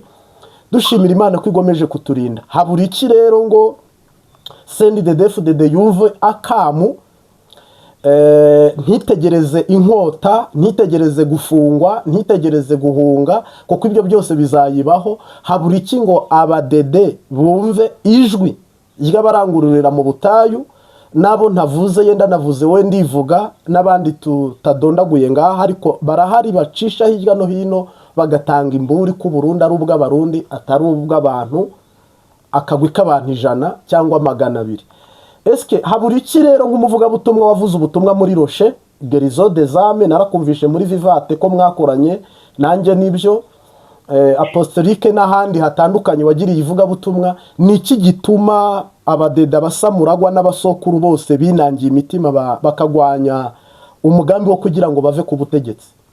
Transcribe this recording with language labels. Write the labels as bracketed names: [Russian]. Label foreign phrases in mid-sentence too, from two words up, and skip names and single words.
[Rundi] Dushimira Imana ko igomeje kuturinda. Habura iki rero ngo CNDD-FDD yuve akamu, ntitegereze inkota, ntitegereze gufungwa, ntitegereze guhunga, kuko ibyo byose bizayibaho. Habura iki ngo abadede bumve ijwi ry'abarangururira mu butayu, nabo ntavuze, yenda navuze we ndivuga, n'abandi tutadondaguye ngaha, ariko barahari bacisha hirya no hino bagatanga imburi ku Burundi ari ubw'abarundi atari ubw'abantu, akagwi k'abantu 100 cyangwa 200. eske habura iki rero nk'umuvugabutumwa wavuze ubutumwa muri Roche Gerizo des Âmes, narakumvishe muri Vivate ko mwakoranye nanjye nibyo, apostolique n'ahandi hatandukanye wagiriye ivugabutumwa. Ni iki gituma abadeda basamuragwa n'abasokuru bose binangiye imitima bakagwanya umugambi wo kugira ngo bave ku butegetsi?